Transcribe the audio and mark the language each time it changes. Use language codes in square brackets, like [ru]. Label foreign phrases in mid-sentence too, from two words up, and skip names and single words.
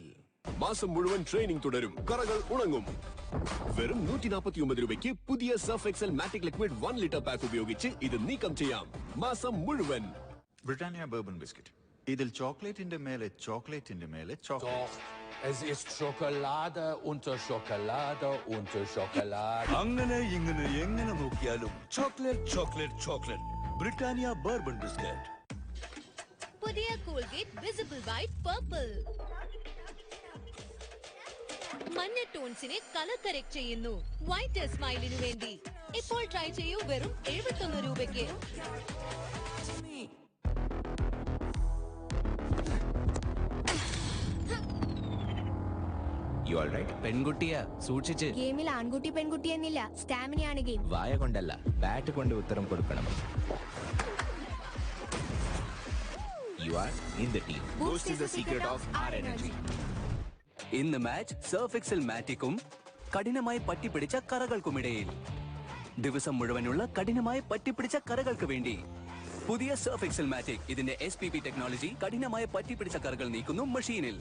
[ml] മാസം മുഴുവൻ ട്രെയിനിങ് തുടരും, കറകൾ ഉണങ്ങും. വെറും 149 രൂപയ്ക്ക് പുതിയ സർഫ് എക്സൽ മാറ്റിക് ലിക്വിഡ് 1 [en] litre pack [ml] ഉപയോഗിച്ച് ഇത് നീക്കം ചെയ്യാം മാസം മുഴുവൻ. ബ്രിട്ടാനിയ ബർബൺ ബിസ്ക്കറ്റ്. ഇതിൽ ചോക്ലേറ്റിന്റെ മേലെ ചോക്ലേറ്റിന്റെ മേലെ ചോക്ലേറ്റ്. [de] Es ist Schokolade unter Schokolade unter Schokolade. [ml] അങ്ങനെ ഇങ്ങനെ എങ്ങനെ നോക്കിയാലും ചോക്ലേറ്റ് ചോക്ലേറ്റ് ചോക്ലേറ്റ്. ബ്രിട്ടാനിയ ബർബൺ ബിസ്ക്കറ്റ്. പുതിയ കോൾഗേറ്റ് വിസിബിൾ വൈറ്റ് പർപ്പിൾ. മഞ്ഞ ടോൺസിനെ [en] colour correct [ml] ചെയ്യുന്നു. [en] white smile [ml] വേണ്ടി ഇപ്പോൾ ട്രൈ ചെയ്യൂ വെറും 71 രൂപയ്ക്ക്. പെൺകുട്ടിയാ, സൂക്ഷിച്ച്. ഗെയിമിൽ ആൺകുട്ടി പെൺകുട്ടി എന്നില്ല, സ്റ്റാമിനയാണ് ഗെയിം. വായ കൊണ്ടല്ല, ബാറ്റ് കൊണ്ട് ഉത്തരം കൊടുക്കണം. [en] You are in the team. Boost is the secret of our energy. [ml] ഇന്ന് മാച്ച് സർഫ് എക്സൽ മാറ്റിക്കും കഠിനമായി പറ്റിപ്പിടിച്ച കറകൾക്കുമിടയിൽ. ദിവസം മുഴുവനുള്ള കഠിനമായി പറ്റിപ്പിടിച്ച കറകൾക്ക് വേണ്ടി പുതിയ സർഫ് എക്സൽ മാറ്റിക്. ഇതിന്റെ SPP ടെക്നോളജി കഠിനമായി പറ്റിപ്പിടിച്ച കറകൾ നീക്കുന്നു മെഷീനിൽ.